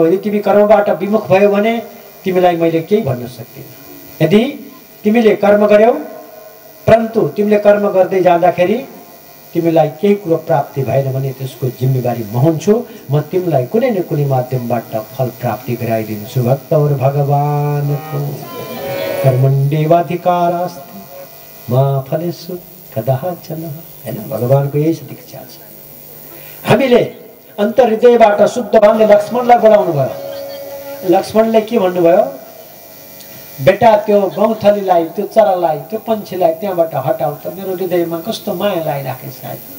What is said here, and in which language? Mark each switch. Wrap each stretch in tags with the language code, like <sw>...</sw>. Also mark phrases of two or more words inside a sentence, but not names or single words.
<ne>यदि तिमी कर्मबाट विमुख भयो भने तिमीलाई मैले केही भन्न सक्दिनँ। यदि तिमीले कर्म गर्यौ परन्तु तिमीले कर्म गर्दै जाँदाखेरि तिमीलाई केही कुरो प्राप्ति भएन भने त्यसको जिम्मेवारी म हुन्छु, म तिमीलाई कुनै न कुनै माध्यमबाट फल प्राप्ति गराइदिन्छु। भक्त और भगवानको</ne> <sa>कर्मण्डेव अधिकारास्ते मा फलेषु कदाचन</sa> <ne>हैन। भगवानको यही दीक्षा छ। हामीले अन्तर्हृदयबाट शुद्ध भावले लक्ष्मणलाई बोलाउनु भयो। लक्ष्मणले के भन्नुभयो, बेटा त्यो गौथलीलाई, त्यो चरालाई, त्यो पन्छीलाई त्यहाँबाट हटाऊ त, मेरो हृदयमा कस्तो माया लागिराखेको छ।</ne>